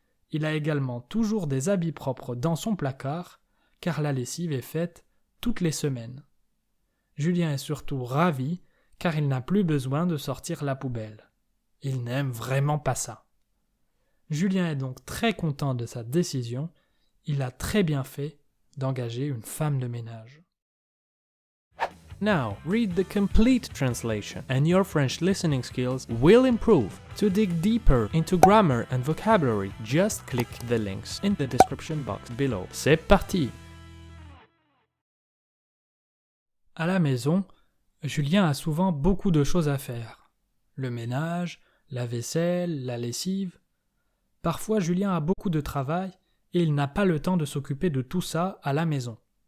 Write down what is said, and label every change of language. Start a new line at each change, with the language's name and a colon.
French: Il a également toujours des habits propres dans son placard, car la lessive est faite toutes les semaines. Julien est surtout ravi, car il n'a plus besoin de sortir la poubelle. Il n'aime vraiment pas ça. Julien est donc très content de sa décision. Il a très bien fait d'engager une femme de ménage.
English: Now, read the complete translation and your French listening skills will improve. To dig deeper into grammar and vocabulary, just click the links in the description box below.
French: C'est parti! À la maison, Julien a souvent beaucoup de choses à faire. Le ménage, la vaisselle, la lessive. Parfois, Julien a beaucoup de travail et il n'a pas le temps de s'occuper de tout ça à la maison.